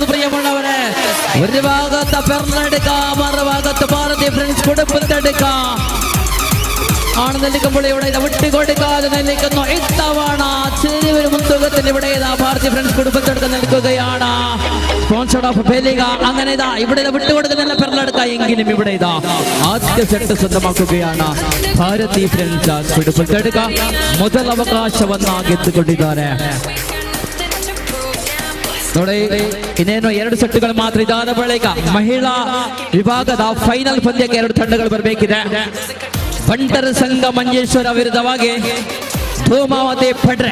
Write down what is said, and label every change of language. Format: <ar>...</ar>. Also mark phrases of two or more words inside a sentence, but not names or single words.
<ml>പ്രിയമുള്ളവരെ, ഒരു ഭാഗത്ത് പെർന്നെടുക്കാം, മറുഭാഗത്ത് ഭാരതീയ ഫ്രണ്ട്സ് കുടുംബത്തെടുക്കാം ആണ് നിൽക്കുമ്പോൾ ഇവിടെ വിട്ടുകൊടുക്കാതെ നിൽക്കുന്നു. ഇത്തവണ ചെറിയൊരു മുൻതൂക്കത്തിൽ ഇവിടെ ഭാരതീയ ഫ്രണ്ട്സ് കുടുംബത്തെടുത്ത് നിൽക്കുകയാണ്.</ml> <en>sponsored of ബെലിക.</en> <ml>അങ്ങനെ ഇവിടെ വിട്ടുകൊടുക്കുന്നില്ല പെർന്നെടുക്ക. എങ്കിലും ഇവിടെ ആദ്യ സെറ്റ് സ്വന്തമാക്കുകയാണ് ഭാരതീയ ഫ്രണ്ട്സ് കുടുംബത്തെടുക്ക.</ml> <kn>ಮೊದಲ ಅವಕಾಶವನ್ನ ಗೆದ್ದುಕೊಂಡಿದ್ದಾರೆ. ನೋಡಿ, ಇನ್ನೇನು 2 ಸೆಟ್ಗಳು ಮಾತ್ರ ಇದಾದ ಬಳಿಕ ಮಹಿಳಾ ವಿಭಾಗದ ಫೈನಲ್ ಪಂದ್ಯಕ್ಕೆ 2 ತಂಡಗಳು ಬರಬೇಕಿದೆ. ಬಂಟರ ಸಂಘ ಮಂಜೇಶ್ವರ ವಿರುದ್ಧವಾಗಿ ಧೂಮಾವತಿ ಪಡ್ರೆ.</kn>